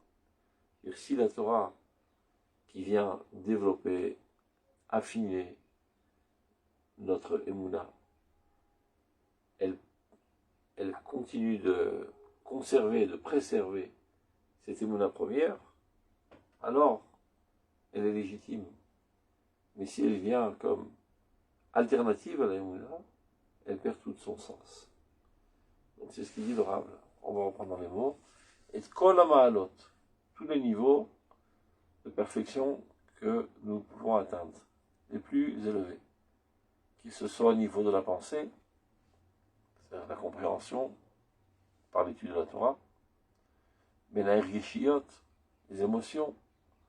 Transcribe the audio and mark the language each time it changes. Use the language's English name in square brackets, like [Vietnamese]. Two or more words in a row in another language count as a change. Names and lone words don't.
[French] Et si la Torah qui vient développer, affiner notre Emouna, elle continue de conserver, de préserver cette Emouna première, alors elle est légitime. Mais si elle vient comme alternative à la Emouna, elle perd tout son sens. Donc c'est ce qu'il dit le Rav. On va reprendre dans les mots. [Hebrew] Et כל המעלות, [French] tous les niveaux de perfection que nous pouvons atteindre, les plus élevés, qu'il se soit au niveau de la pensée, c'est-à-dire la compréhension par l'étude de la Torah, mais la ergeshiyot, les émotions,